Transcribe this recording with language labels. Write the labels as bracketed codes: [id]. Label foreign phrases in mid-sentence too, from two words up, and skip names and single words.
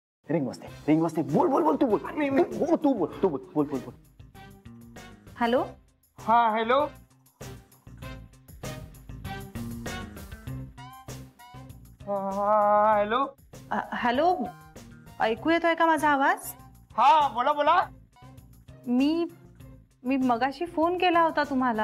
[mr] रिंग वाजते बोल बोल बोल तू बोल हो तू बोल बोल बोल बोल. हॅलो. हा हॅलो. हॅलो. हॅलो, ऐकू येतोय का माझा आवाज? हा बोला बोला. मी मगाशी फोन केला होता तुम्हाला.